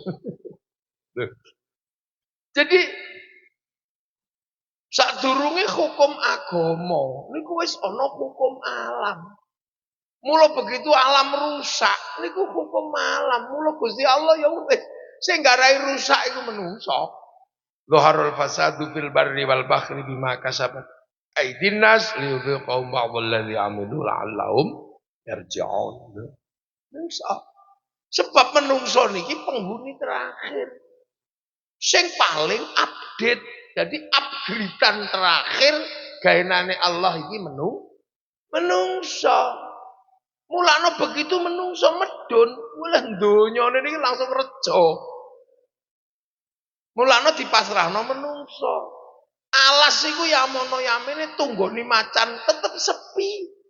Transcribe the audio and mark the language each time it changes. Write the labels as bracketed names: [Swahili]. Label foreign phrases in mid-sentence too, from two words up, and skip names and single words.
[Javanese] Jadi sadurunge hukum agama niku wis ana hukum alam. Mula begitu alam rusak niku hukum alam. Mula Gusti Allah ya wis sing garai rusak iku menungso. [Arabic] ظهر الفساد في البر والبحر بما كسبت أيدي الناس ليذيقهم بعض الذي عملوا لعلهم يرجعون. [Javanese] Sebab menungso niki penghuni terakhir. Sing paling update. Jadi upgradean terakhir gaenane Allah iki menungso. Mulane begitu menungso medun, mulai donyane niki langsung reja. Mulane dipasrahno menungso. Alas iku ya mono yamene tunggoni macan tetep sepi.